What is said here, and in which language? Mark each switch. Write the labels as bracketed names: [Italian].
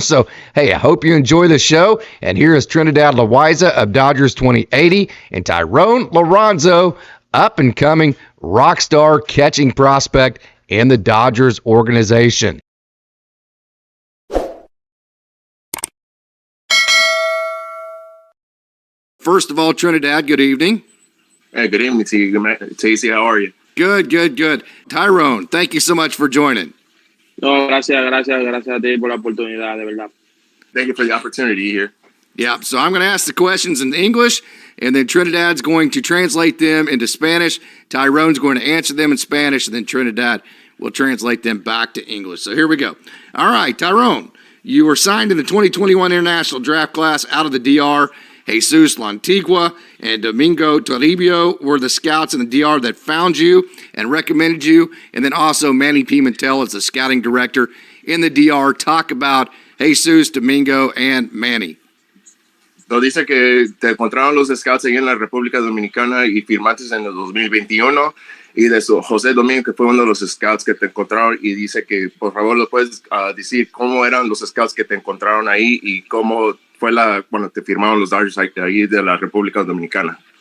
[English] So, hey, I hope you enjoy the show. And here is Trinidad Loaiza of Dodgers 2080 and Thayron Liranzo, up-and-coming rock star catching prospect in the Dodgers organization. First of all, Trinidad, good evening. Hey, good evening to you, Casey. How are you? Good. Thayron, thank you so much for joining. [Spanish] No, gracias a ti por la oportunidad, de verdad. [English] Thank you for the opportunity here. Yeah, so I'm going to ask the questions in English, and then Trinidad's going to translate them into Spanish. Thayron's going to answer them in Spanish, and then Trinidad will translate them back to English. So here we go. All right, Thayron, you were signed in the 2021 International Draft class out of the DR. Jesus Lantigua and Domingo Toribio were the scouts in the DR that found you and recommended you. And then also Manny Pimentel is the scouting director in the DR. Talk about Jesus, Domingo, and Manny. [Spanish] So dice que te encontraron los scouts ahí en la República Dominicana y firmaste en el 2021. Y de eso, José Domingo, que fue uno de los scouts que te encontraron, y dice que por favor lo puedes decir cómo eran los scouts que te encontraron ahí y cómo fue cuando te firmaron los Dodgers ahí de la República Dominicana.